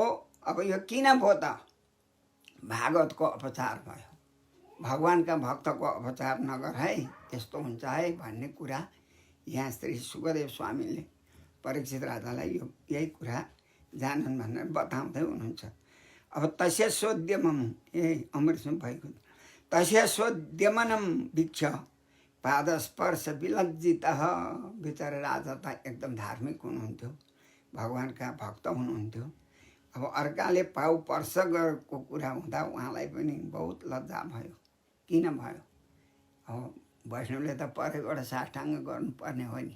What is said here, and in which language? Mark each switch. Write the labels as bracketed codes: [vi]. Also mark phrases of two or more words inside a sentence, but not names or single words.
[ne] अब यो किन भयो त? भागवतको अपचार भयो। भगवानका भक्तको अपचार नगर है, यस्तो हुन्छ है भन्ने कुरा यहाँ श्री सुखदेव स्वामीले परीक्षित राजालाई यही कुरा जानन् भनेर बताउँदै हुनुहुन्छ। अब [sa] तस्य सोद्यमम [ne] अमृतसम भएको [sa] तस्य सोद्यमनम वीक्ष पादस्पर्श विलज्जित [ne] बिचरा राजा त एकदम धार्मिक हुनुहुन्थ्यो, भगवान्का भक्त हुनुहुन्थ्यो। अब अर्काले पाउ पर्श गरेको कुरा हुँदा उहाँलाई पनि बहुत लज्जा भयो। किन भयो? अब वैष्णवले त परैबाट साष्टाङ्ग गर्नुपर्ने हो नि।